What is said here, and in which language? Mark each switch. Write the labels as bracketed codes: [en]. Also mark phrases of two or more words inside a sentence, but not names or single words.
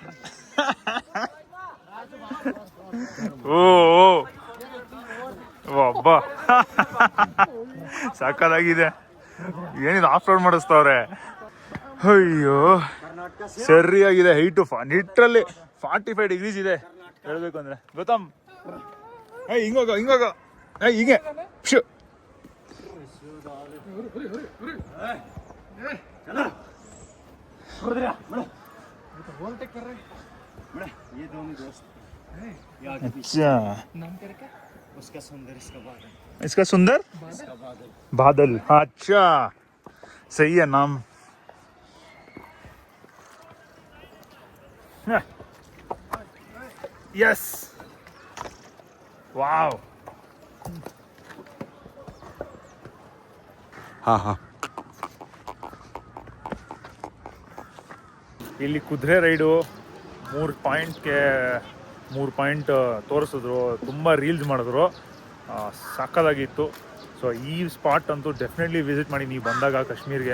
[kn] ಓ ಅಬ್ಬ ಸಾಕಾಗಿದೆ. ಏನಿದು [en] off road [kn] ಮಾಡಿಸ್ತವ್ರೆ. ಅಯ್ಯೋ ಸರಿಯಾಗಿದೆ. [en] height literally 45 degrees [kn] ಇದೆ ಹೇಳ್ಬೇಕು ಅಂದ್ರೆ. ಗೊತ್ತಮ್ಮ, ಹಿಂಗೋಗ ಹಿಂಗೆ ಶು. [hi] अच्छा इसका सुंदर बादल. अच्छा सही है नाम. [en] yes wow. [kn] हाँ ಇಲ್ಲಿ ಕುದುರೆ [en] ride 3 points [kn] ತೋರಿಸಿದ್ರು, ತುಂಬ ರೀಲ್ಸ್ ಮಾಡಿದ್ರು, ಸಕ್ಕದಾಗಿತ್ತು. ಸೊ ಈ ಸ್ಪಾಟ್ ಅಂತೂ [en] definitely visit [kn] ಮಾಡಿ ನೀವು ಬಂದಾಗ ಕಾಶ್ಮೀರ್ಗೆ.